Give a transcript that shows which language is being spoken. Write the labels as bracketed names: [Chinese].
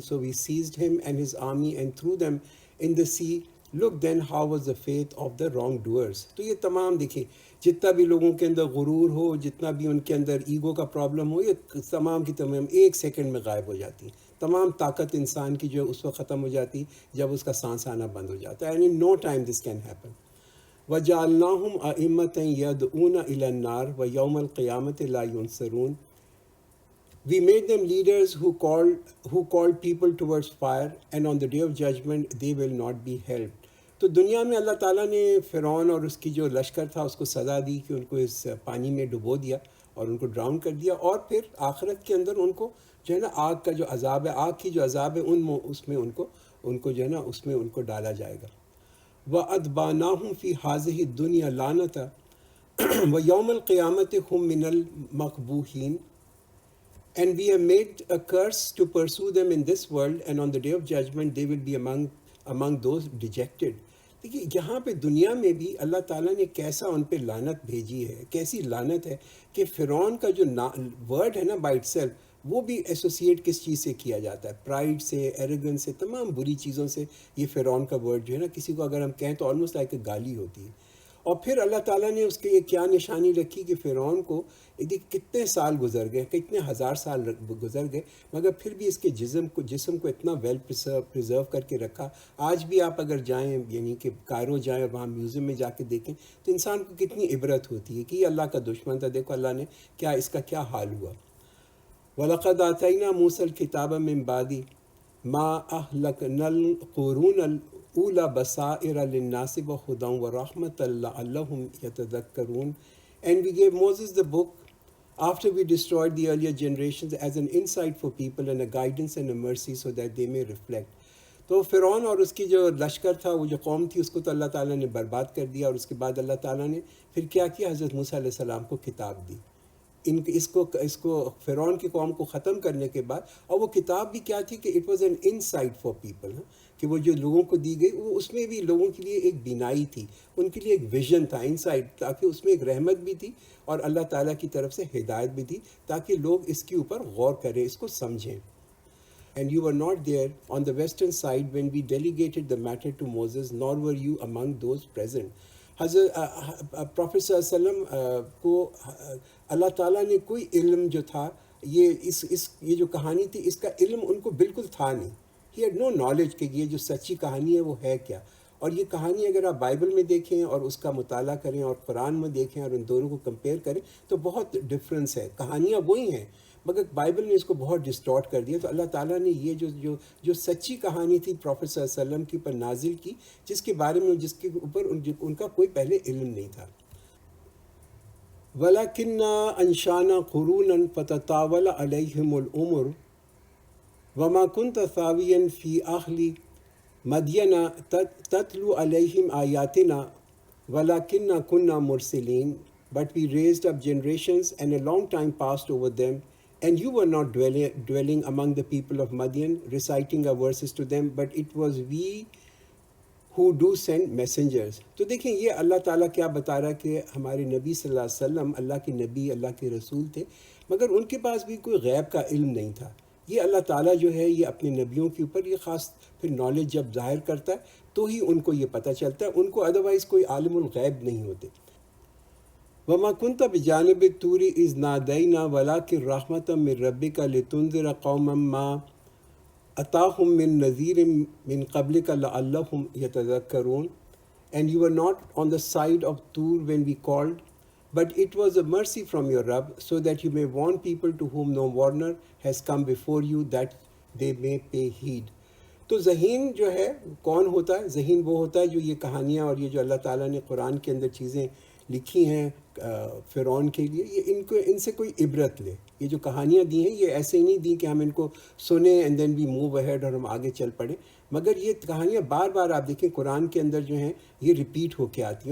[English] So we seized him and his army and threw them in the sea. Look then how was the fate of the wrongdoers. [Urdu] تو یہ تمام دیکھیں، جتنا بھی لوگوں کے اندر غرور ہو، جتنا بھی ان کے اندر ایگو کا پرابلم ہو، یہ تمام کی تمام ایک سیکنڈ میں غائب ہو جاتی ہیں. تمام طاقت انسان کی جو ہے اس وقت ختم ہو جاتی جب اس کا سانس آنا بند ہو جاتا ہے. [English] And in no time this can happen. [Arabic] وَجَعَلْنَاهُمْ أَئِمَّةً يَدْعُونَ إِلَى النَّارِ وَيَوْمَ الْقِيَامَةِ لَا يُنصَرُونَ. [English] We made them leaders who called people towards fire, and on the day of judgment they will not be helped. [Urdu] تو دنیا میں اللہ تعالیٰ نے فرعون اور اس کی جو لشکر تھا اس کو سزا دی کہ ان کو اس پانی میں ڈبو دیا اور ان کو ڈراؤن کر دیا، اور پھر آخرت کے اندر ان کو جو ہے نا آگ کا جو عذاب ہے، آگ کی جو عذاب ہے اس میں ان کو جو ہے نا اس میں ان کو ڈالا جائے گا. [Arabic] وَأَتْبَعْنَاهُمْ فِي هَٰذِهِ الدُّنْيَا لَعْنَةً وَيَوْمَ الْقِيَامَةِ هُمْ مِنَ الْمَقْبُوحِينَ. [English] And we have made a curse to pursue them in this world, and on the day of judgment they will be among those dejected. [Urdu] دیکھیے یہاں پہ دنیا میں بھی اللہ تعالیٰ نے کیسا ان پہ لعنت بھیجی ہے، کیسی لعنت ہے کہ فرعون کا جو ورڈ ہے نا [English] by itself, [Urdu] وہ بھی ایسوسیٹ کس چیز سے کیا جاتا ہے، پرائڈ سے، ایروگنس سے، تمام بری چیزوں سے. یہ فرعون کا ورڈ جو ہے نا کسی کو اگر ہم کہیں تو [English] almost like [Urdu] گالی ہوتی ہے. اور پھر اللہ تعالیٰ نے اس کے یہ کیا نشانی رکھی کہ فرعون کو کتنے سال گزر گئے، کتنے ہزار سال گزر گئے، مگر پھر بھی اس کے جسم کو اتنا [English] well preserve [Urdu] کر کے رکھا. آج بھی آپ اگر جائیں یعنی کہ کائرو جائیں اور وہاں میوزیم میں جا کے دیکھیں تو انسان کو کتنی عبرت ہوتی ہے کہ یہ اللہ کا دشمن تھا، دیکھو اللہ نے کیا اس کا کیا حال ہوا. [Arabic] وَلَقَدْ آتَيْنَا مُوسَى الْكِتَابَ مِن بَعْدِ مَا أَهْلَكْنَا الْقُرُونَ الْأُولَى بَصَائِرَ لِلنَّاسِ وَهُدًى وَرَحْمَةً لَعَلَّهُمْ يَتَذَكَّرُونَ. [English] And we gave Moses the book after we destroyed the earlier generations as an insight for people and a guidance and a mercy so that they may reflect. [Urdu] تو فرعون اور اس کی جو لشکر تھا، وہ جو قوم تھی، اس کو تو اللہ تعالیٰ نے برباد کر دیا، اور اس کے بعد اللہ تعالیٰ نے پھر کیا کیا، حضرت موسیٰ علیہ السلام کو کتاب دی. اس کو فرعون کی قوم کو ختم کرنے کے بعد. اور وہ کتاب بھی کیا تھی کہ [English] it was an insight for people, [Urdu] کہ وہ جو لوگوں کو دی گئی، وہ اس میں بھی لوگوں کے لیے ایک بینائی تھی، ان کے لیے ایک ویژن تھا، انسائٹ، تاکہ اس میں ایک رحمت بھی تھی اور اللہ تعالیٰ کی طرف سے ہدایت بھی تھی، تاکہ لوگ اس کے اوپر غور کریں، اس کو سمجھیں. [English] And you were not there on the western side when we delegated the matter to Moses, nor were you among those present. [Urdu] حضرت پروفیٹ صلی اللہ علیہ وسلم کو اللہ تعالیٰ نے کوئی علم جو تھا، یہ جو کہانی تھی، اس کا علم ان کو بالکل تھا نہیں. [English] He had no knowledge [Urdu] کہ یہ جو سچی کہانی ہے وہ ہے کیا. اور یہ کہانی اگر آپ بائبل میں دیکھیں اور اس کا مطالعہ کریں اور قرآن میں دیکھیں اور ان دونوں کو کمپیئر کریں تو بہت ڈفرینس ہے. کہانیاں وہی ہیں، مگر بائبل نے اس کو بہت ڈسٹارٹ کر دیا. تو اللہ تعالیٰ نے یہ جو سچی کہانی تھی پروفیٹ صلی اللہ علیہ وسلم کی پر نازل کی، جس کے بارے میں جس کے اوپر ان کا کوئی پہلے علم نہیں تھا. [Arabic] وَلَكِنَّا أَنشَأْنَا قُرُونًا فَتَطَاوَلَ عَلَيْهِمُ الْأُمُرُ وَمَا كُنْتَ ثَاوِيًا فِي أَهْلِ مَدْيَنَ تَتْلُو عَلَيْهِمْ آيَاتِنَا وَلَكِنَّا كُنَّا مُرْسِلِينَ. [English] But we raised up generations, and a long time passed over them, and you were not dwelling among the people of Madian, reciting our verses to them, but it was we who do send messengers. [Urdu] تو دیکھیں یہ اللہ تعالیٰ کیا بتا رہا ہے کہ ہمارے نبی صلی اللہ علیہ وسلم اللہ کے نبی، اللہ کے رسول تھے، مگر ان کے پاس بھی کوئی غیب کا علم نہیں تھا. یہ اللہ تعالیٰ جو ہے یہ اپنے نبیوں کے اوپر یہ خاص پھر نالج جب ظاہر کرتا ہے تو ہی ان کو یہ پتہ چلتا ہے، ان کو ادروائز کوئی عالم الغیب نہیں ہوتے. [Arabic] وَمَا كُنْتَ بِجَانِبِ الطُّورِ إِذْ نَادَيْنَا وَلَٰكِن رَحْمَةً مِّن رَّبِّكَ لِتُنذِرَ قَوْمًا مَّا أَتَاهُم مِّن نَّذِيرٍ مِّن قَبْلِكَ لَعَلَّهُمْ يَتَذَكَّرُونَ. [English] And you were not on the side of Tur when we called, but it was a mercy from your Rabb, so that you may warn people to whom no warner has come before you, that they may pay heed. [Urdu] تو ذہین جو ہے کون ہوتا ہے؟ ذہین وہ ہوتا ہے جو یہ کہانیاں اور یہ جو اللہ تعالیٰ نے قرآن کے اندر چیزیں لکھی ہیں فرعون کے لیے، یہ ان سے کوئی عبرت لے. یہ جو کہانیاں دی ہیں یہ ایسے ہی نہیں دی کہ ہم ان کو سنیں [English] and then we move ahead [Urdu] اور ہم آگے چل پڑیں، مگر یہ کہانیاں بار بار آپ دیکھیں قرآن کے اندر جو ہیں یہ ریپیٹ ہو کے آتی ہیں.